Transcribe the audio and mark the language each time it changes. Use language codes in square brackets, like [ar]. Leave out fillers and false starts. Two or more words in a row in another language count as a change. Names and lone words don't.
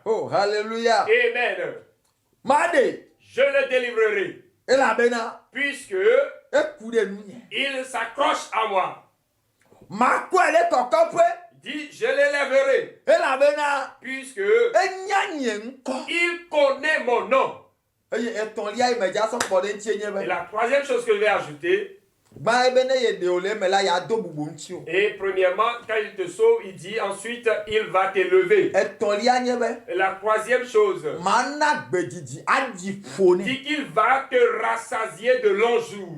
[ee] Oh, hallelujah. Amen. Maa ɖe [fr] Je le délivrerai. [ee] elabena [fr] Puisque [ee] eku ɖe nunye. [fr] il s'accroche à moi. [ee] Makɔe ɖe kɔkɔƒe [fr] Il dit, je l'élèverai. [ee] elabena [fr] Puisque [ee] enya nye ŋkɔ. [fr] il connaît mon nom. [ee] Eye etɔ̃lia yi me dza sɔ kpɔ ɖe ŋutie nye [fr] Et [ee] be [fr] la troisième chose que je vais ajouter, Et premièrement, quand il te sauve, il dit ensuite, il va t'élever. Et la troisième chose, dit qu'il va te rassasier de longs jours.